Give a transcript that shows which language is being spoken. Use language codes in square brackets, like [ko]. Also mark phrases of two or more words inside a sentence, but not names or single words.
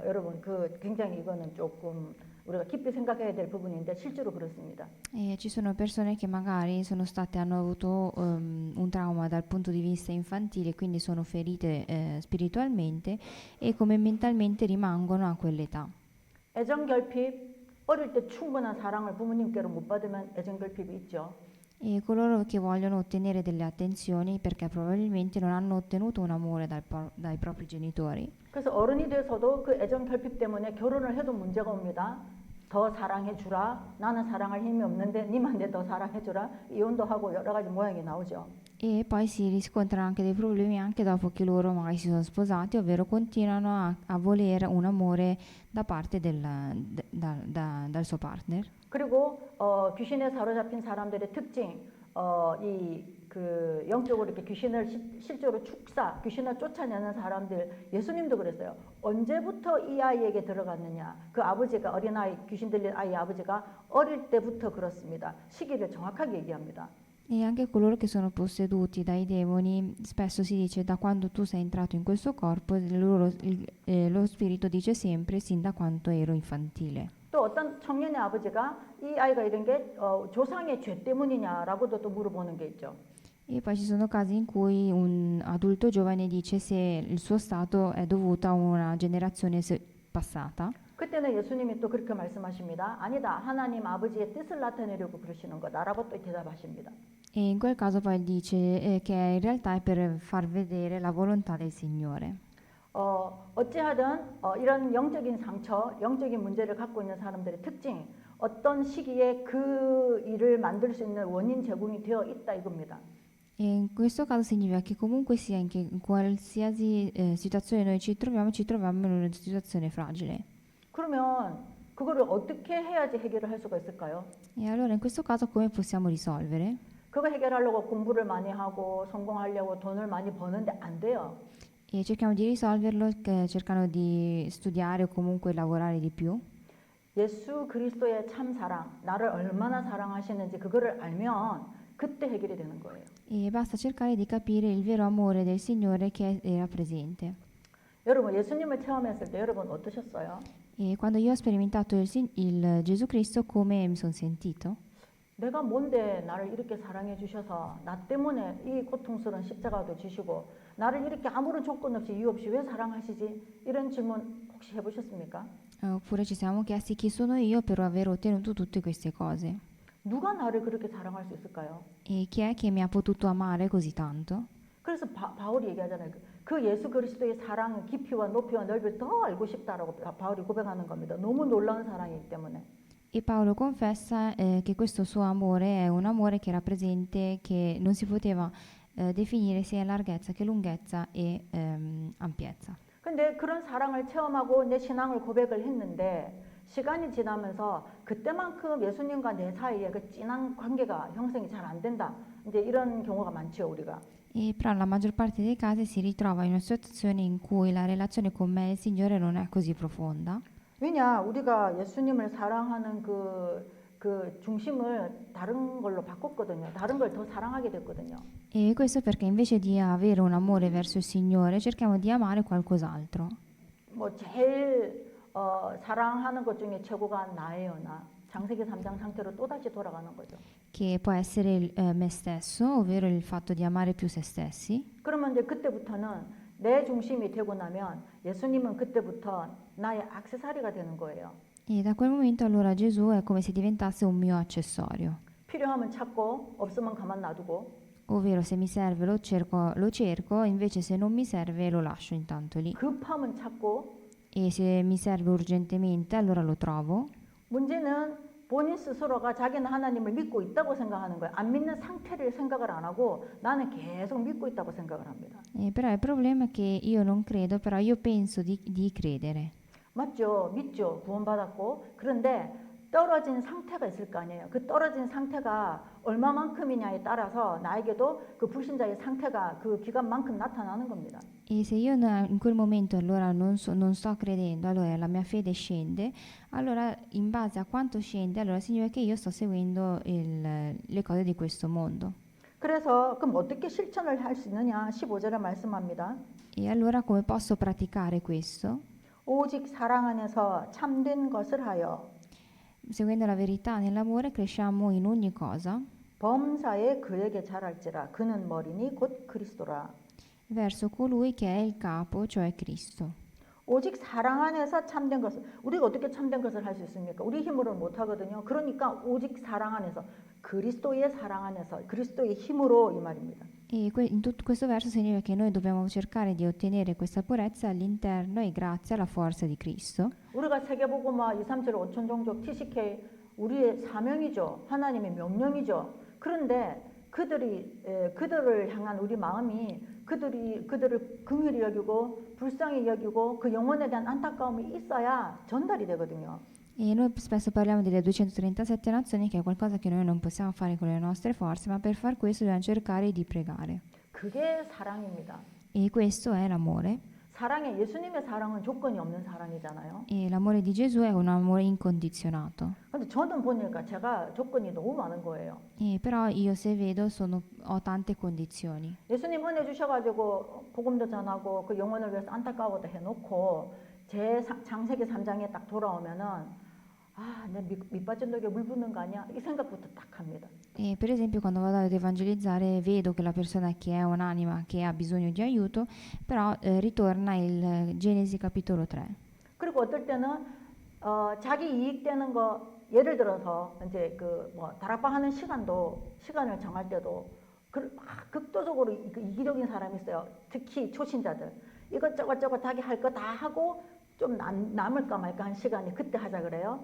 [ko] 여러분 굉장히 이거는 조금 우리가 깊이 생각해야 될 부분인데 실제로 그렇습니다. [it] E ci sono persone che magari hanno avuto un trauma dal punto di vista infantile, quindi sono ferite spiritualmente e come mentalmente rimangono a quell'età. [ko] 애정 결핍 어릴 때 충분한 사랑을 부모님께로 못 받으면 애정 결핍이 있죠. [it] E coloro che vogliono ottenere delle attenzioni perché probabilmente non hanno ottenuto un amore dai propri genitori. [ko] 그래서 어른이 돼서도 그 애정 결핍 때문에 결혼을 해도 문제가 옵니다. 더 사랑해 주라. 나는 사랑할 힘이 없는데 님한테 더 사랑해 주라. 이혼도 하고 여러 가지 모양이 나오죠. [it] E poi si riscontrano anche dei problemi anche dopo che loro magari si sono sposati, ovvero continuano a volere un amore da parte dal suo partner. [ko] 그리고 귀신에 사로잡힌 사람들의 특징, 그 영적으로 이렇게 귀신을 실제로 귀신을 쫓아내는 사람들, 예수님도 그랬어요. 언제부터 이 아이에게 들어갔느냐? 그 아버지가 어린아이, 귀신 들린 아이 아버지가 어릴 때부터 그렇습니다. 시기를 정확하게 얘기합니다. [it] E anche coloro che sono posseduti dai demoni, spesso si dice da quando tu sei entrato in questo corpo, lo spirito dice sempre sin da quanto ero infantile. [ko] 또 어떤 청년의 아버지가 이 아이가 이런 게 조상의 죄 때문이냐라고도 또 물어보는 게 있죠. [it] E poi ci sono casi in cui un adulto giovane dice se il suo stato è dovuto a una generazione passata. [ko] 그때는 예수님이 또 그렇게 말씀하십니다. 아니다. 하나님 아버지의 뜻을 나타내려고 그러시는 거다라고 또 대답하십니다. [it] E in quel caso poi dice che in realtà è per far vedere la volontà del Signore. [ko] 어찌하든 이런 영적인 상처, 영적인 문제를 갖고 있는 사람들의 특징, 어떤 시기에 그 일을 만들 수 있는 원인 제공이 되어 있다 이겁니다. [it] E in questo caso significa che comunque sia in qualsiasi situazione noi ci troviamo in una situazione fragile. [ko] 그러면 그거를 어떻게 해야지 해결을 할 수가 있을까요? [it] E allora in questo caso come possiamo risolvere? [ko] 그거 해결하려고 공부를 많이 하고 성공하려고 돈을 많이 버는데 안 돼요. [it] E cerchiamo di risolverlo cercando di studiare o comunque lavorare di più. [ko] 예수 그리스도의 참 사랑, 나를 얼마나 사랑하시는지 그거를 알면 그때 해결이 되는 거예요. [it] E basta cercare di capire il vero amore del Signore che era presente. [ko] 여러분 예수님을 체험했을 때 여러분 어떠셨어요? [it] E quando io ho sperimentato il Gesù Cristo, come mi sono sentito? [ko] 내가 뭔데 나를 이렇게 사랑해 주셔서 나 때문에 이 고통스러운 십자가도 지시고 나를 이렇게 아무런 조건 없이 이유 없이 왜 사랑하시지? 이런 질문 혹시 해보셨습니까? [it] Oppure ci siamo chiesti chi sono io per aver ottenuto tutte queste cose? [ko] 누가 나를 그렇게 사랑할 수 있을까요? [it] E chi è che mi ha potuto amare così tanto? [ko] 그래서 바울이 얘기하잖아요. 그 예수 그리스도의 사랑의 깊이와 높이와 넓이를 더 알고 싶다라고 바울이 고백하는 겁니다. 너무 놀라운 사랑이기 때문에. [it] E Paolo confessa che questo suo amore è un amore che era presente, che non si poteva definire sia in larghezza che lunghezza e ampiezza. [ko] 근데 그런 사랑을 체험하고 내 신앙을 고백을 했는데 시간이 지나면서 그때만큼 예수님과 내 사이에 그 진한 관계가 형성이 잘 안 된다. 이제 이런 경우가 많죠, 우리가. [it] E però la maggior parte dei casi si ritrova in una situazione in cui la relazione con me e il Signore non è così profonda. [ko] 왜냐, 우리가 예수님을 사랑하는 그 중심을 다른 걸로 바꿨거든요. 다른 걸 더 사랑하게 됐거든요. [it] E questo perché invece di avere un amore verso il Signore cerchiamo di amare qualcos'altro. [ko] 뭐 제일 사랑하는 것 중에 최고가 나예요, 나. 창세기 3장 상태로 또다시 돌아가는 거죠. [it] Che può essere me stesso, ovvero il fatto di amare più se stessi. [ko] 그러면 이제 그때부터는 내 중심이 되고 나면 예수님은 그때부터 나의 액세서리가 되는 거예요. [it] E da quel momento allora Gesù è come se diventasse un mio accessorio. [ko] 필요하면 찾고 없으면 가만 놔두고 [it] Ovvero se mi serve lo cerco, invece se non mi serve lo lascio intanto lì. [ko] 급하면 찾고 [it] E se mi serve urgentemente allora lo trovo. [ko] 문제는 본인 스스로가 자기는 하나님을 믿고 있다고 생각하는 거예요. 안 믿는 상태를 생각을 안 하고 나는 계속 믿고 있다고 생각을 합니다. [it] Però il problema è che io non credo, però io penso di credere. [ko] 맞죠? 믿죠? 구원받았고. 그런데 떨어진 상태가 있을 거 아니에요. 그 떨어진 상태가 얼마만큼이냐에 따라서 나에게도 그 불신자의 상태가 그 기간만큼 나타나는 겁니다. [it] E se io in quel momento allora non sto credendo, allora la mia fede scende, allora in base a quanto scende, allora significa che io sto seguendo le cose di questo mondo. [ko] 그래서 그럼 어떻게 실천을 할 수 있느냐? 15절에 말씀합니다. [it] E allora come posso praticare questo? [ko] 오직 사랑 안에서 참된 것을 하여 [it] Seguendo la verità nell'amore cresciamo in ogni cosa [ko] 범사에 그에게 잘할지라 그는 머리니 곧 그리스도라. [it] verso colui che è il capo, cioè Cristo. [ko] 오직 사랑 안에서 참된 것을 우리가 어떻게 참된 것을 할 수 있습니까? 우리 힘으로는 못 하거든요. 그러니까 오직 사랑 안에서 그리스도의 사랑 안에서 그리스도의 힘으로 이 말입니다. [it] E in tutto questo verso significa che noi dobbiamo cercare di ottenere questa purezza all'interno e grazie alla forza di Cristo. [ko] 우리가 세계복음화 237 5천 종족 TCK 우리의 사명이죠. 하나님의 명령이죠. 그런데 그들을 향한 우리 마음이 그들을 긍휼히 여기고 불쌍히 여기고 그 영혼에 대한 안타까움이 있어야 전달이 되거든요. [it] E noi spesso parliamo delle 237 nazioni, che è qualcosa che noi non possiamo fare con le nostre forze, ma per far questo dobbiamo cercare di pregare. [ko] 그게 사랑입니다. [it] E questo è l'amore. [ko] 사랑에 예수님의 사랑은 조건이 없는 사랑이잖아요. [it] E l'amore di Gesù è un amore incondizionato. [ko] 근데 저는 보니까 제가 조건이 너무 많은 거예요. [it] E però io se vedo ho tante condizioni. [ko] 예수님 은혜 주셔가지고 복음도 전하고 그 영혼을 위해서 안타까워도 해놓고 제 창세기 3장에 딱 돌아오면은 내 밑빠진 독에 물 붓는 거 아니야? 이 생각부터 딱 합니다. [it] E per esempio quando vado ad evangelizzare vedo che la persona che è un'anima che ha bisogno di aiuto, però ritorna il Genesi capitolo 3. 그리고 어떨 때는 자기 이익되는 거 예를 들어서 이제 다락방 하는 시간을 정할 때도 막 극도적으로 이기적인 사람이 있어요. 특히 초신자들 이것저것 자기 할 거 다 하고 좀 남을까 말까 한 시간이 그때 하자 그래요.